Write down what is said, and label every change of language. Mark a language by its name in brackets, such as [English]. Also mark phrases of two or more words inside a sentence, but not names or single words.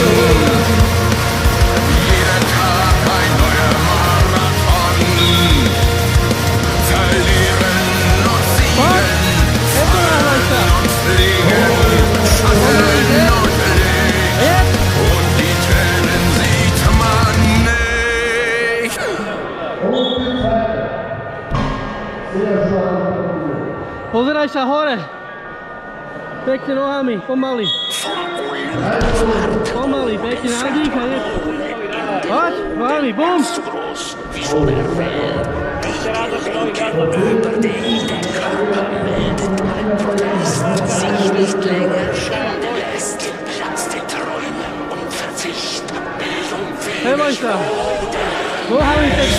[German] Jeder Tag ein neuer Marathon. Verlieren und siegen, fallen und fliegen, Schatten und Licht. Und die Tränen sieht man nicht. [Slovak] Pozeraj sa hore! Pekne nohami, pomaly. Pomaly, pekne nadýchaj. Poď, nohami, bum! [German] Zu groß wie Superman. Über den Körper meldet ein Protest, sich nicht länger schaden lässt. Platz der Träume und Verzicht. Bildung [Slovak] Hej, Mojsta! Nohami pekne!